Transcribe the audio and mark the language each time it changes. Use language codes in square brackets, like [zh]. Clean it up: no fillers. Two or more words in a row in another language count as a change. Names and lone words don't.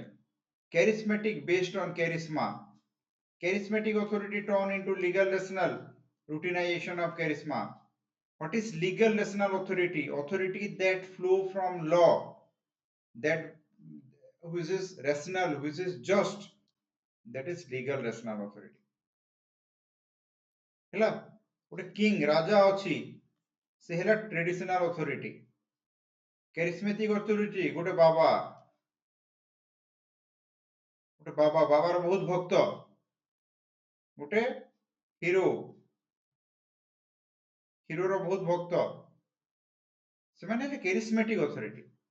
[en] Charismatic based on charisma. Charismatic authority turned into legal rational, routinization of charisma. What is legal rational authority? Authority that flow from law, that which is rational, which is just, that is legal rational authority. [or] ହେଲା ଗୋଟେ କିଙ୍ଗ ରାଜା ଅଛି ସେ ହେଲା [en] traditional authority. charismatic authority [or] ଗୋଟେ ବାବାର ବହୁତ ଭକ୍ତ, ଗୋଟେ ହିରୋର ବହୁତ ଭକ୍ତ, ସେମାନେ ହେଲେ [en] charismatic authority.